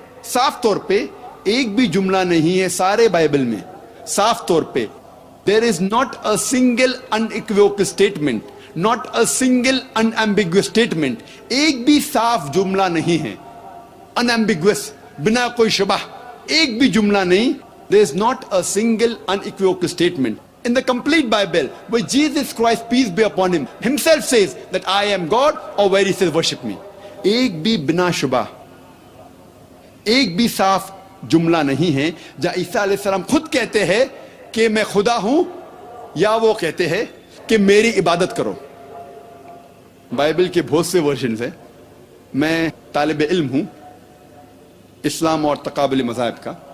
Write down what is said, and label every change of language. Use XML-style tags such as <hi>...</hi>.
<hi>साफ तौर पे एक भी जुमला नहीं है सारे बाइबल में, साफ तौर पे.</hi> <en>There is not a single unequivocal statement, not a single unambiguous statement.</en> <hi>एक भी साफ जुमला नहीं है, अनएम्बिगुअस, बिना कोई शुबह, एक भी जुमला नहीं.</hi> <en>There is not a single unequivocal statement in the complete Bible where Jesus Christ, peace be upon him, himself says that I am God, or where he says worship me.</en> <hi>एक भी बिना शुबह, एक भी साफ जुमला नहीं है जहां ईसा अलैहिस्सलाम खुद कहते हैं कि मैं खुदा हूं, या वो कहते हैं कि मेरी इबादत करो. बाइबल के बहुत से वर्जन है. मैं तालिब इल्म हूं इस्लाम और तकाबुल मज़ाहिब का.</hi>